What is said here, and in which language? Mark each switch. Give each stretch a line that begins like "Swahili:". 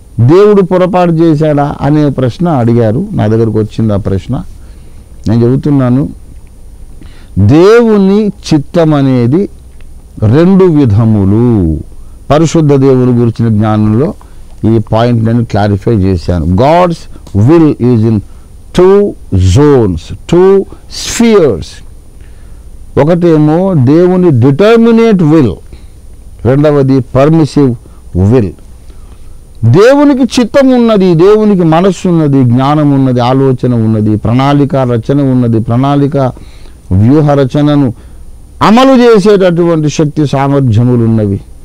Telugu: దేవుడు పొరపాటు చేశాడా అనే ప్రశ్న అడిగారు. నా దగ్గరకు వచ్చింది ఆ ప్రశ్న. నేను చెబుతున్నాను, దేవుని చిత్తం అనేది 2 విధములు. పరిశుద్ధ దేవుని గురించిన జ్ఞానంలో ఈ పాయింట్ నేను క్లారిఫై చేశాను. God's
English: will is in two zones, two spheres.
Telugu: ఒకటేమో దేవుని డిటర్మినేట్ విల్, రెండవది పర్మిసివ్ విల్. దేవునికి చిత్తం ఉన్నది, దేవునికి మనస్సు ఉన్నది, జ్ఞానం ఉన్నది, ఆలోచన ఉన్నది, ప్రణాళిక రచన ఉన్నది, ప్రణాళిక వ్యూహ రచనను అమలు చేసేటటువంటి శక్తి సామర్థ్యములు ఉన్నవి.